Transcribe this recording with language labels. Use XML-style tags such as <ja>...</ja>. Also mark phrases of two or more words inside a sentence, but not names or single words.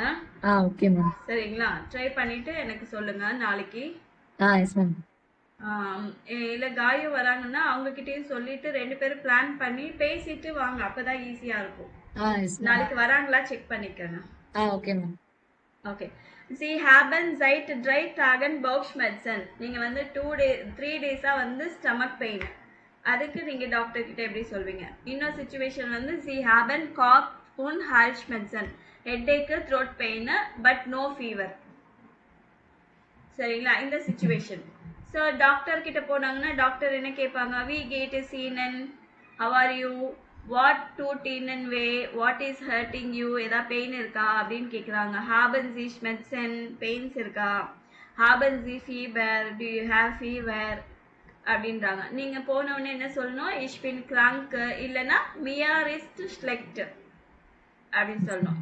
<en>okay ma'am.</en> <ta>சரிங்களா? ட்ரை பண்ணிட்டு எனக்கு சொல்லுங்க நாளைக்கு.</ta> <en>yes ma'am.</en> <ta>இல்லை காயும் வராங்கன்னா அவங்கக்கிட்டையும் சொல்லிட்டு 2 பேரும் பிளான் பண்ணி பேசிட்டு வாங்க. அப்பதான் ஈஸியாக இருக்கும்.</ta> <en>yes ma'am.</en> <ta>நாளைக்கு வராங்களா செக் பண்ணிக்கோங்க.</ta> <en>okay ma'am. ஓகே.</en> <de>Sie haben seit 3 Tagen Bauchschmerzen.</de> <ta>நீங்கள் வந்து 3 டேஸாக வந்து</ta> <en>stomach pain.</en> <ta>அதுக்கு நீங்கள் டாக்டர் கிட்ட எப்படி சொல்வீங்க? இன்னொரு சுச்சுவேஷன் வந்து</ta> <de>Sie haben Kopf und Halsschmerzen.</de> <en>headache, throat pain, but no fever.</en> <ta>சரிங்களா? இந்த சுச்சுவேஷன். ஸோ டாக்டர் கிட்ட போனாங்கன்னா டாக்டர் என்ன கேட்பாங்க?</ta> <de>Wie geht es Ihnen,</de> <en>how are you,</en> <de>Was tut Ihnen weh,</de> <en>what is hurting you,</en> <ta>ஏதாவது பெயின் இருக்கா அப்படின்னு கேட்குறாங்க.</ta> <de>Haben Sie Schmerzen,</de> <ta>பெயின்ஸ் இருக்கா?</ta> <de>Haben Sie Fieber,</de> <en>do you have fever அப்படின்றாங்க.</en> <ta>நீங்கள் போனவுடனே என்ன சொல்லணும்?</ta> <de>ich bin krank, இல்லைன்னா mir ist schlecht</de> <ta>அப்படின்னு சொல்லணும்.</ta>